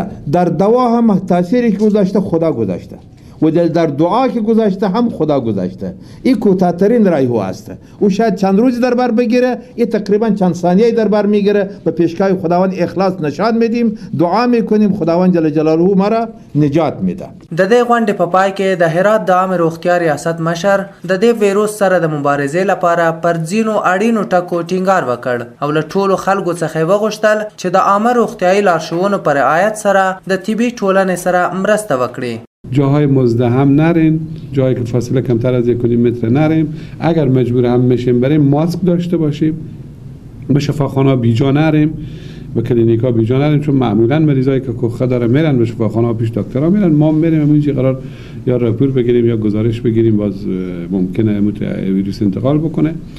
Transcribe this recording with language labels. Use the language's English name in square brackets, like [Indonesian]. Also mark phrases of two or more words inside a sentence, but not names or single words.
[Persian] در دوا هم تأثیری که گذاشته خدا گذاشته و در دعا که گذاشته هم خدا گذاشته. این کوتاه‌ترین راه او است. او شاید چند روزی در بر بگیره، این تقریبا چند ثانیه‌ای در بر میگیره. به پیشگاه خداوند اخلاص نشان میدیم، دعا میکنیم، خداوند [Arabic] جل جلاله [Persian] ما را نجات میده. [Pashto] د دې غونډې په پای کې د هرات د عامې روغتیا ریاست مشر د دې ویروس سره د مبارزې لپاره پر ځینو اړینو ټکو ټینګار وکړ او له ټولو خلکو څخه وغوښتل چې د عامه روغتیایي لارښوونو پر رعایت سره د طبي ټولنې سره مرسته وکړي. [Persian] جاهای مزدحم نریم، جایی که فاصله کمتر از 1.5 متر نریم. اگر مجبور هم میشیم بریم ماسک داشته باشیم، به شفاخانه بیجا نریم، به کلینیک ها بیجا نریم، چون معمولا مریضایی که کخه داره میرن به شفاخانه ها پیش دکترها میرن. ما میریم همینجوری قرار یا راپور بگیریم یا گزارش بگیریم، باز ممکنه ویروس انتقال بکنه.